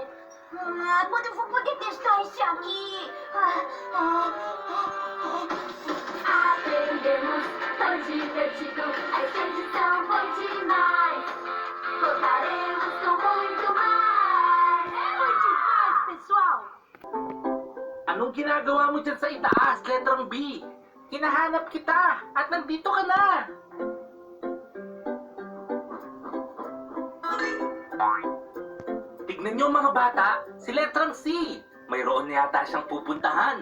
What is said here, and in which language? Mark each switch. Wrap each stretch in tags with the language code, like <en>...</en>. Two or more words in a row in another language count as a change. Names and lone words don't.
<pt>Quando eu vou poder testar isso aqui? Aprendemos, foi divertido, a expedição foi demais. Voltaremos com muito mais. Foi demais, pessoal!</pt> <tl>Anong ginagawa mo dyan sa itaas, letrang B? Hinahanap kita at nandito ka na! Tignan niyo mga bata, si letrang C. Mayroon na yata siyang pupuntahan.</tl>